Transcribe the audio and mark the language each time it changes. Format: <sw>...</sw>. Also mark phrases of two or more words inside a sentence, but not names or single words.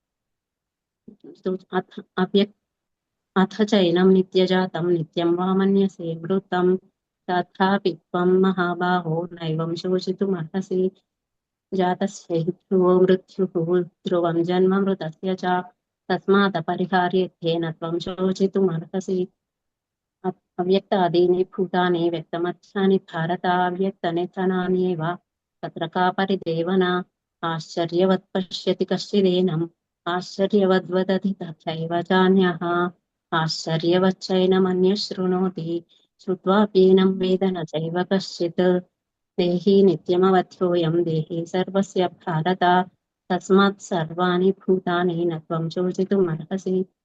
<sa>అథ చైనం నిత్యజాతం నిత్యం వా మన్యసే మృతం తథాపి త్వం మహాబాహో నైవం శోచితుమర్హసి. జాతస్య హి ధ్రువో మృత్యుః ధ్రువం జన్మ మృతస్య చ తస్మాదపరిహార్యేత్యేన త్వం శోచితుమర్హసి. अव्यक्तादीनि भूतानि व्यक्तमध्यानि भारत अव्यक्तनिधनान्येव तत्र का परिदेवना आश्चर्यवत् पश्यति कश्चिदेनम् आश्चर्यवद्वदति तथैव चान्यः आश्चर्यवच्चैनमन्यः शृणोति श्रुत्वाप्येनं वेद न चैव कश्चित् देहि नित्यमवध्योऽयं देहि सर्वस्य भारत तस्मात् सर्वाणि भूतानि न त्वं शोचितुमर्हसि</sa>